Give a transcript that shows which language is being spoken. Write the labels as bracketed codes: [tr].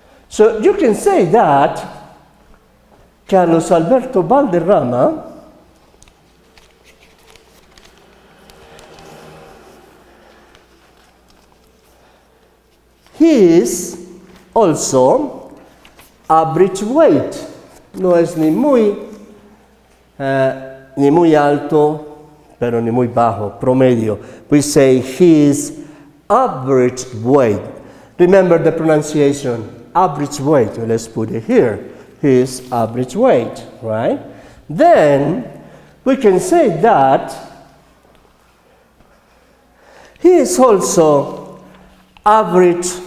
[en] So you can say that Carlos Alberto Valderrama he is also average weight. [es] No es ni muy alto, pero ni muy bajo, promedio. [en] We say he is average weight. Remember the pronunciation, average weight. Let's put it here. He is average weight, right? Then we can say that he is also average.